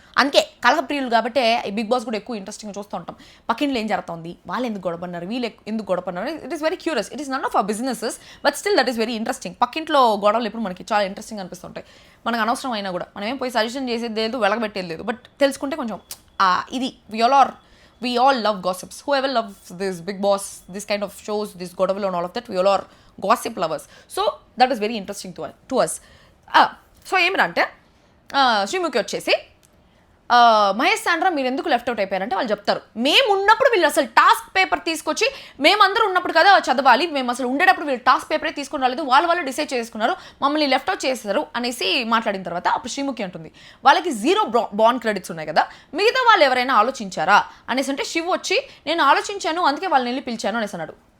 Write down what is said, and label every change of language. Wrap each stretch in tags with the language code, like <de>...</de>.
<te>అందుకే కలహప్రియులు కాబట్టి ఈ బిగ్ బాస్ కూడా ఎక్కువ ఇంట్రెస్టింగ్ చూస్తూ ఉంటాం. పక్కింట్లో ఏం జరుగుతుంది, వాళ్ళు ఎందుకు గొడవన్నారు, వీళ్ళు ఎందుకు గొడవన్నారు,</te> <en>It is very curious. It is none of our businesses but still that is very interesting.</en> <te>పక్కింట్లో గొడవలు ఇప్పుడు మనకి చాలా ఇంట్రెస్టింగ్ అనిపిస్తుంటాయి. మనకు అనవసరం అయినా కూడా మనం ఏం పోయి సజెషన్ చేసేది లేదు, వెలగబెట్టేది లేదు. బట్ తెలుసుకుంటే కొంచెం ఇది</te> <en>we all love gossips. Whoever loves this Big Boss, this kind of shows, this Godaval and all of that, we all are gossip lovers. So that is very interesting to us.</en> <te>So ఏమిటంటే శ్రీముఖి వచ్చేసి Mahesh Sandra మీరు ఎందుకు left out అయిపోయారంటే వాళ్ళు చెప్తారు, మేము ఉన్నప్పుడు వీళ్ళు అసలు టాస్క్ పేపర్ తీసుకొచ్చి మేమందరూ ఉన్నప్పుడు కదా చదవాలి, మేము అసలు ఉండేటప్పుడు వీళ్ళు టాస్క్ పేపరే తీసుకుని రాలేదు, వాళ్ళు డిసైడ్ చేసుకున్నారు, మమ్మల్ని లెఫ్ట్ అవుట్ చేస్తారు అనేసి మాట్లాడిన తర్వాత అప్పుడు శ్రీముఖి అంటుంది వాళ్ళకి 0 బాండ్ క్రెడిట్స్ ఉన్నాయి కదా, మిగతా వాళ్ళు ఎవరైనా ఆలోచించారా అనేసి అంటే శివ్ వచ్చి నేను ఆలోచించాను అందుకే వాళ్ళని వెళ్ళి పిలిచాను అనేసి అన్నాడు.</te>